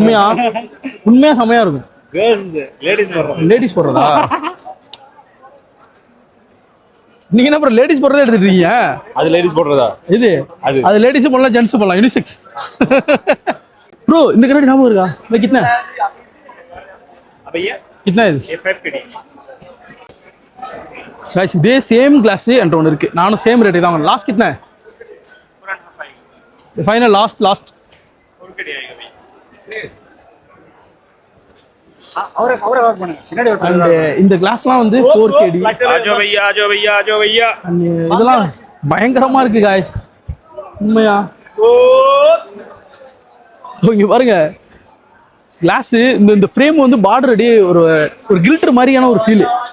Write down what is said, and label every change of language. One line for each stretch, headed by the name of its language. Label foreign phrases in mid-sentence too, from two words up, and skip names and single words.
Tamil: உண்மையாக செம்மையாக இருக்கும். லேடிஸ் போடுறதா? நீங்க என்ன ப்ரோ லேடிஸ் போடுறதா எடுத்துட்டு இருக்கீங்க? அது லேடிஸ் போடுறதா? இது அது லேடிஸ் போடலாம், ஜென்ஸ் போடலாம், யூனிசெக்ஸ். ப்ரோ இந்த கண்ணாடி ஞாபகம் இருக்கா?
Hindi: मैं कितना कितना है गाइस?
Tamil: இதே சேம் கிளாஸ் என்ற ஒன்று இருக்கு. நானும் சேம் ரேட் தான். லாஸ்ட்
Hindi: कितना है? फाइनल लास्ट और कड़ी आएगा भाई.
Tamil: இந்த கிளாஸ்லாம் வந்து 4KD.
Hindi: आजो भैया.
Tamil: இதெல்லாம் பயங்கரமா இருக்கு गाइस. உண்மையா இங்க பாருங்க. கிளாஸ் இந்த ஃப்ரேம் வந்து பார்டர் அடி ஒரு கில்டர் மாதிரியான ஒரு ஃபீல்.